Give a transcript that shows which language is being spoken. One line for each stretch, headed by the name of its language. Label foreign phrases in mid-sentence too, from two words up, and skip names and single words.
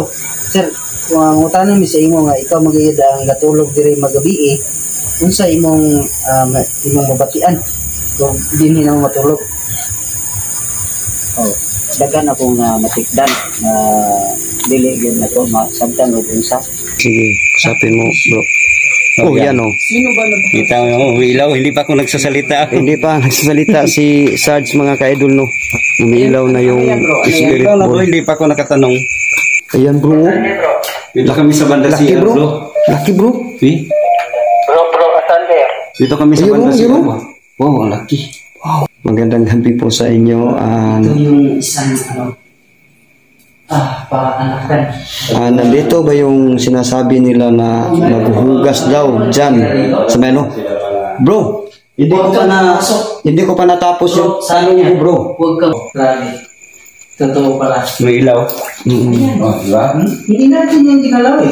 Cebuano: Sir, kung utanan mi sa imo nga ikaw magayad ang gatulog diri magabi, unsa imong mabatian kung dinhi na matulog? Oh, daghan akong matikdan na dili gyud nako masabtan og unsa.
Filipino: Sige, usapin mo, bro. Oh, yan oh. Sino ba Kita mo, ilaw, hindi pa ako nagsasalita. Hindi pa nagsasalita si Sarge, mga ka-idol, no. Umiilaw na yung spirit Ikaw na ball. bro, hindi pa ako nakatanong. Ayan, bro. Dito kami sa banda Lucky, CR, bro. bro. Lucky, bro. See? Bro, asan there? Dito kami sa Ayun, banda CR. ayun. Wow, ang laki. Wow. Magandang gabi po sa inyo. Ito yung isang paanakan. Nandito ba yung sinasabi nila na maghuhugas daw dyan sa meno? Bro, hindi ko pa natapos yung salong ko, bro. Huwag kang grabe. Totoo pala. May ilaw. Ayan. Oh, di ba? Hindi natin yung ginalaw eh.